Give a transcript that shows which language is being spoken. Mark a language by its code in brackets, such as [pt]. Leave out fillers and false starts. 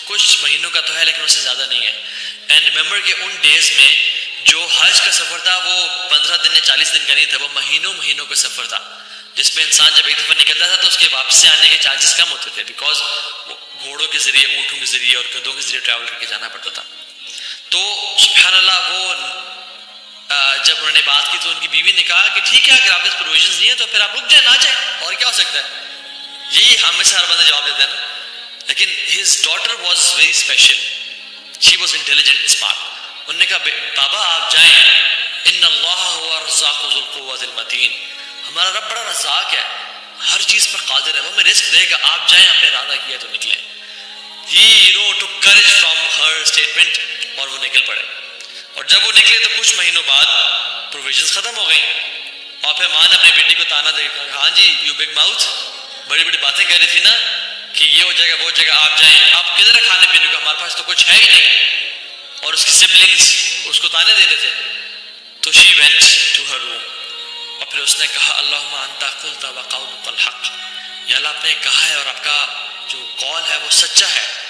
[ur] کچھ مہینوں کا تو ہے لیکن اس سے زیادہ نہیں ہے. [en] and remember [ur] کہ ان ڈیز میں جو حج کا سفر تھا وہ 15 دن یا 40 دن کا نہیں تھا, وہ مہینوں کا سفر تھا جس میں انسان جب ایک دفعہ نکلتا تھا تو اس کے واپس سے آنے کے چانسز کم ہوتے تھے, بیکاز گھوڑوں کے ذریعے, اونٹوں کے ذریعے اور گدھوں کے ذریعے ٹریول کر کے جانا پڑتا تھا. تو سبحان اللہ وہ جب انہوں نے بات کی تو ان کی بیوی نے کہا کہ ٹھیک ہے اگر آپ کے پاس پروویژنز نہیں ہیں تو پھر آپ رک جائیں, نہ جائیں, اور کیا ہو سکتا ہے. یہی ہم میں سے ہر بندہ جواب دیتا ہے نا. لیکن [en] his daughter was very special, she was intelligent and smart. [ur] انہوں نے کہا بابا آپ جائیں, [ar] ان اللہ هو الرزاق ذو القوة المتین, [ur] ہمارا رب بڑا رزاق ہے, ہر چیز پر قادر ہے, وہ ہمیں رزق دے گا, آپ جائیں, آپ نے ارادہ کیا تو نکلیں. [en] He took courage from her statement [ur] اور وہ نکل پڑے. اور جب وہ نکلے تو کچھ مہینوں بعد پروویژنز ختم ہو گئیں اور پھر ماں نے اپنی بیٹی کو تانا دے کر ہاں جی [en] you big mouth, [ur] بڑی بڑی باتیں کہہ رہی تھی نا کہ یہ ہو جائے گا وہ ہو جائے گا, آپ جائیں, آپ کدھر ہے کھانے پینے کو, ہمارے پاس تو کچھ ہے ہی نہیں. اور اس کی سبلنگز اس کو تانے دے رہے تھے. تو شی وینٹ ٹو ہر روم اور پھر اس نے کہا [ar] اللہم انت قلت وقولک الحق, [ur] یا اللہ آپ نے کہا ہے اور آپ کا جو قول ہے وہ سچا ہے.